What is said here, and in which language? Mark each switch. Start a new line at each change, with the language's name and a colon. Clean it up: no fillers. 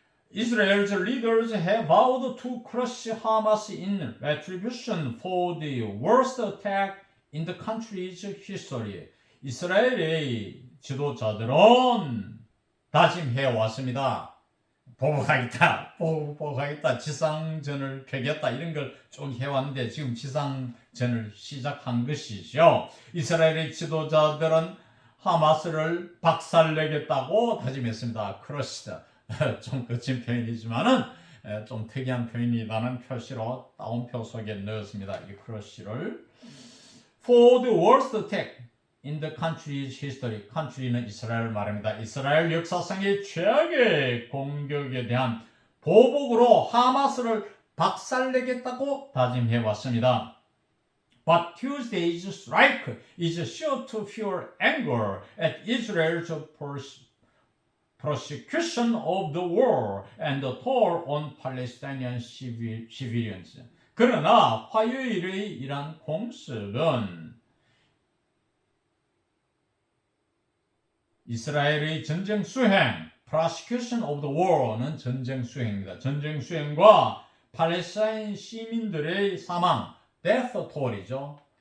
English: Israel's leaders have vowed to crush Hamas in retribution for the worst attack in the country's history.
Korean: 이스라엘의 지도자들은 다짐해 왔습니다. 보복하겠다, 지상전을 펴겠다 이런 걸 쭉 해왔는데 지금 지상전을 시작한 것이죠. 이스라엘의 지도자들은 하마스를 박살내겠다고 다짐했습니다.
English: crushed.
Korean: 좀 거친 표현이지만은 좀 특이한 표현이라는 표시로 따옴표 속에 넣었습니다. 이 crush를
English: for the worst attack in the country's history.
Korean: country는 이스라엘을 말합니다. 이스라엘 역사상의 최악의 공격에 대한 보복으로 하마스를 박살내겠다고 다짐해 왔습니다.
English: But Tuesday's strike is sure to fuel anger at Israel's prosecution of the war and the toll on Palestinian civilians.
Korean: 그러나 화요일의 이러한 공습은 이스라엘의 전쟁 수행,
English: prosecution of the war
Korean: 는 전쟁 수행입니다. 전쟁 수행과 팔레스타인 시민들의 사망,
English: death toll
Korean: 이죠.